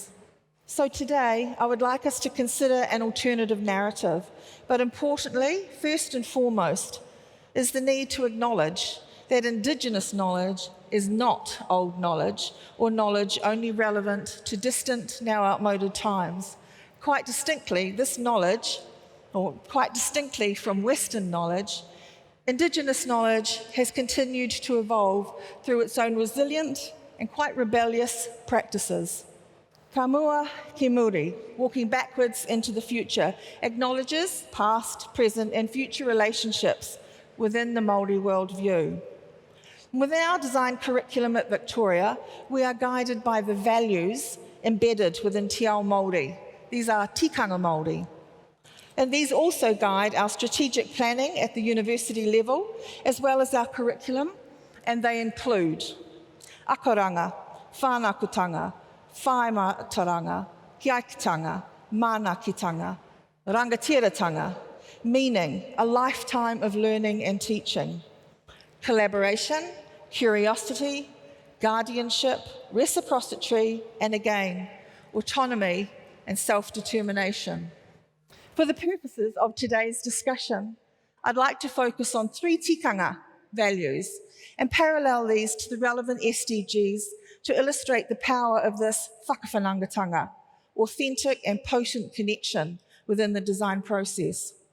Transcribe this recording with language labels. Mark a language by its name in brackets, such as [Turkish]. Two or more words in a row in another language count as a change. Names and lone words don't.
[English] So today, I would like us to consider an alternative narrative, but importantly, first and foremost, is the need to acknowledge that Indigenous knowledge is not old knowledge or knowledge only relevant to distant, now outmoded times. Quite distinctly, this knowledge, or quite distinctly from Western knowledge, Indigenous knowledge has continued to evolve through its own resilient and quite rebellious practices. [Māori] Ka mua ki muri, [English] walking backwards into the future, acknowledges past, present and future relationships within the Māori worldview. Within our design curriculum at Victoria, we are guided by the values embedded within [Māori] Te Ao Māori. [English] These are [Māori] tikanga Māori. [English] And these also guide our strategic planning at the university level, as well as our curriculum, and they include [Māori] akoranga, whānakutanga, whaimataranga, kiaikitanga, mānakitanga, rangatiratanga, [English] meaning a lifetime of learning and teaching, collaboration, curiosity, guardianship, reciprocity, and again, autonomy and self-determination. For the purposes of today's discussion, I'd like to focus on 3 tikanga values and parallel these to the relevant SDGs to illustrate the power of this whakawhanangatanga, authentic and potent connection within the design process.